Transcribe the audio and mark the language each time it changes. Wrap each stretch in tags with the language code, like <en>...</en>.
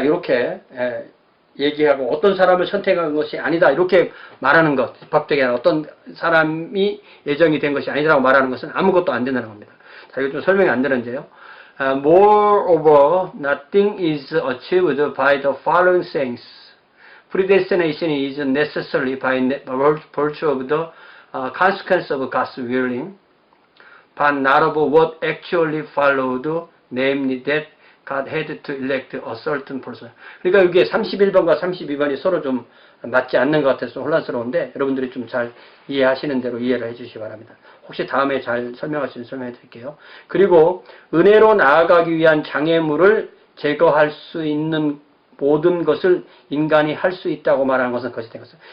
<ko>이렇게 얘기하고 어떤 사람을 선택한 것이 아니다. 이렇게 말하는 것. 집합적인 어떤 사람이 예정이 된 것이 아니라고 말하는 것은 아무것도 안 된다는 겁니다. 자, 이거 좀 설명이 안 되는데요.</ko> <en>Moreover, nothing is achieved by the following things. Predestination is necessarily by virtue of the consequence of God's willing, but not of what actually followed, namely that God had to elect a certain person.</en> <ko>그러니까 이게 31번과 32번이 서로 좀 맞지 않는 것 같아서 혼란스러운데 여러분들이 좀 잘 이해하시는 대로 이해를 해주시기 바랍니다. 혹시 다음에 잘 설명할 수 있으면 설명해 드릴게요. 그리고 은혜로 나아가기 위한 장애물을 제거할 수 있는 모든 것을 인간이 할 수 있다고 말하는 것은 그것이 된 것이죠.</ko>